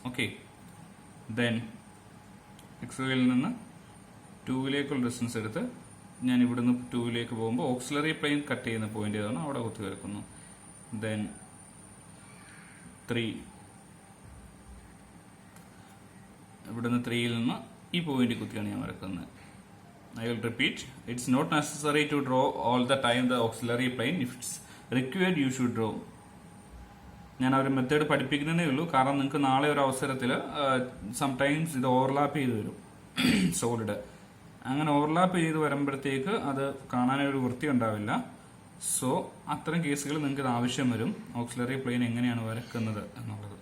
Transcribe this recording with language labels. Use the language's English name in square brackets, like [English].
[Malayalam] Okay, then X വൈയിൽ നിന്ന് 2ലേക്കുള്ള distance എടുത്ത് ഞാൻ ഇവിടുന്ന് 2ലേക്ക് പോകുമ്പോൾ ഓക്സിലറി പ്ലെയിൻ കട്ട് ചെയ്യുന്ന പോയിന്റ് ഏതാണ് അവിടെ കുത്തി വരക്കുന്നു. ദെൻ 3, ഇവിടുന്ന് 3യിൽ നിന്ന് ഈ പോയിന്റ് കുത്തിയാണ് ഞാൻ വരക്കുന്നത്. [English] I will repeat. It's not necessary to draw all the time the auxiliary plane. If it's required, you should draw. [Malayalam] ഞാൻ ഒരു മെത്തേഡ് പഠിപ്പിക്കുന്നതേ ഉള്ളൂ. കാരണം നിങ്ങൾക്ക് നാളെ ഒരു അവസരത്തിൽ സംടൈംസ് ഇത് ഓവർലാപ്പ് ചെയ്ത് വരും സോളിഡ്. അങ്ങനെ ഓവർലാപ്പ് ചെയ്ത് വരുമ്പോഴത്തേക്ക് അത് കാണാനൊരു വൃത്തി ഉണ്ടാവില്ല. സോ അത്തരം കേസുകൾ നിങ്ങൾക്ക് ഇത് ആവശ്യം വരും, ഓക്സിലറി പ്ലെയിൻ എങ്ങനെയാണ് വരക്കുന്നത് എന്നുള്ളത്.